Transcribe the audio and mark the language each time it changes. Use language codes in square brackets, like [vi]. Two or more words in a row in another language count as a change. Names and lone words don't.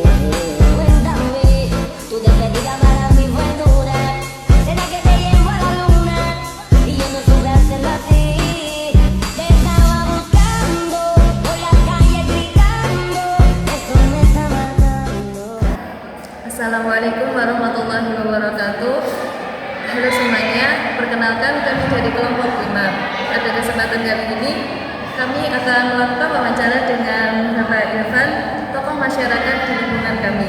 [es] Cuéntame, tu despedida para mí fue dura. Será que te llevo a la luna y yo no supe hacerlo así. Te estaba buscando por la calle gritando, eso me está matando. [ar] السلام عليكم ورحمة الله وبركاته. [id] Halo semuanya, perkenalkan kami dari kelompok 5. Pada kesempatan kali ini kami akan melakukan wawancara dengan Bapak Irfan, tokoh masyarakat di lingkungan kami.